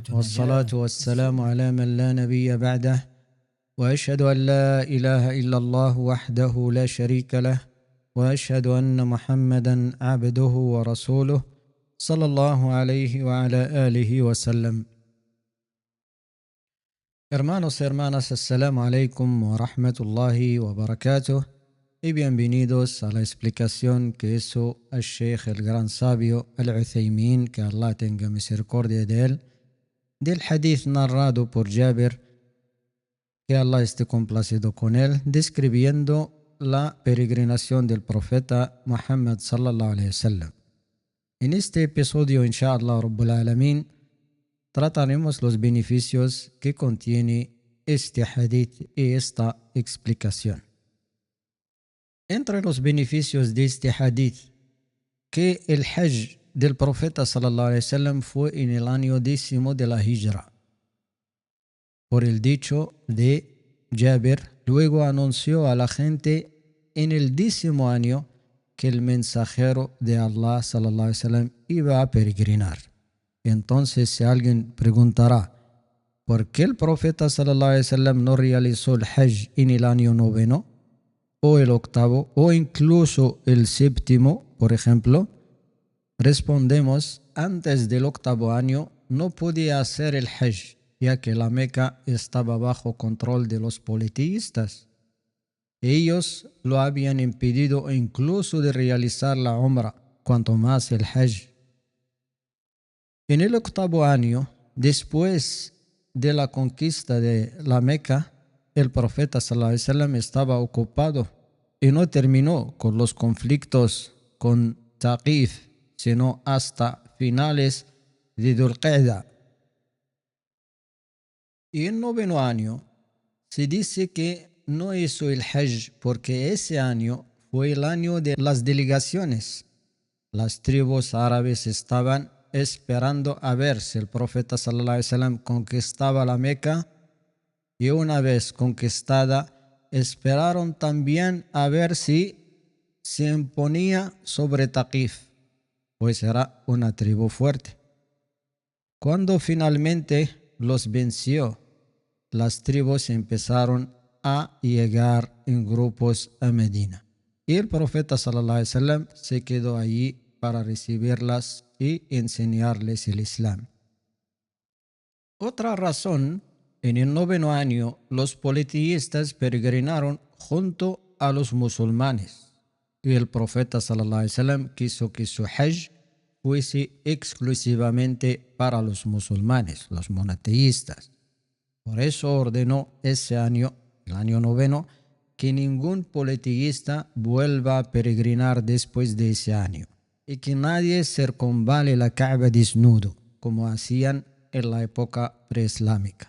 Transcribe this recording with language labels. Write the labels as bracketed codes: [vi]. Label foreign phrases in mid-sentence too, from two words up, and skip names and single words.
[ar] والصلاة نجاة. والسلام على من لا نبي بعده وأشهد أن لا إله إلا الله وحده لا شريك له وأشهد أن محمدا عبده ورسوله صلى الله عليه وعلى آله وسلم. [es] Hermanos y hermanas, [ar] السلام عليكم ورحمة الله وبركاته [es] y bienvenidos a la explicación que hizo el Sheikh, el gran sabio Al-Uthaymin, que Allah tenga misericordia de él, del hadith narrado por Jabir, que Allah esté complacido con él, describiendo la peregrinación del profeta Muhammad [ar] صلى الله عليه وسلم. [es] En este episodio, [ar] إن شاء الله رب العالمين, [es] trataremos los beneficios que contiene este hadith y esta explicación. Entre los beneficios de este hadith, que el Hajj del profeta [ar] صلى الله عليه وسلم [es] fue en el año 10 de la Hijra. Por el dicho de Jabir, luego anunció a la gente en el 10 año que el mensajero de Allah [ar] صلى الله عليه وسلم [es] iba a peregrinar. Entonces, si alguien preguntará, ¿por qué el profeta [ar] صلى الله عليه وسلم [es] no realizó el Hajj en el año 9 o el 8 o incluso el 7, por ejemplo? Respondemos, antes del 8 año no podía hacer el Hajj, ya que la Meca estaba bajo control de los politeístas. Ellos lo habían impedido incluso de realizar la Umrah, cuanto más el Hajj. En el 8 año, después de la conquista de la Meca, el profeta [ar] صلى الله عليه وسلم [es] estaba ocupado y no terminó con los conflictos con Taqif, sino hasta finales de Dhul Qa'da. Y en 9 año se dice que no hizo el Hajj porque ese año fue el año de las delegaciones. Las tribus árabes estaban esperando a ver si el profeta [ar] صلى الله عليه وسلم [es] conquistaba la Meca, y una vez conquistada esperaron también a ver si se imponía sobre Taqif, pues era una tribu fuerte. Cuando finalmente los venció, las tribus empezaron a llegar en grupos a Medina, y el profeta [ar] صلى الله عليه وسلم [es] se quedó allí para recibirlas y enseñarles el Islam. Otra razón, en el 9 año los politeístas peregrinaron junto a los musulmanes, y el profeta [ar] صلى الله عليه وسلم [es] quiso que su Hajj fuese exclusivamente para los musulmanes, los monoteístas. Por eso ordenó ese año, el año 9, que ningún politeísta vuelva a peregrinar después de ese año, y que nadie circunvale la Kaaba desnudo, como hacían en la época preislámica.